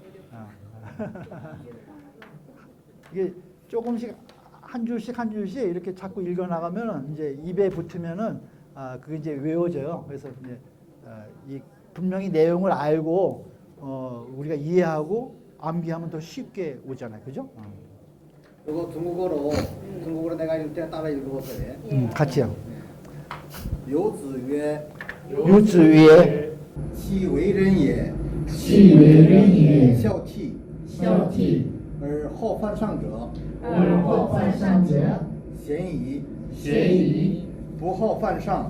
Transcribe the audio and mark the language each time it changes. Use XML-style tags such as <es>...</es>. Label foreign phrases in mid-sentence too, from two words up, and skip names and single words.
<ko>이게 조금씩 한 줄씩 한 줄씩 이렇게 자꾸 읽어 나가면은 이제 입에 붙으면은 그게 이제 외워져요. 그래서 이제 이 분명히 내용을 알고 우리가 이해하고 암기하면 더 쉽게 오잖아요, 그죠? 이거 중국어로 내가 읽을 때 따라 읽어보세요. 같이요.</ko> <zh>有子曰有子曰其为人也 시为人也孝悌孝悌而好犯上者而好犯上者贤矣贤矣不好犯上</zh>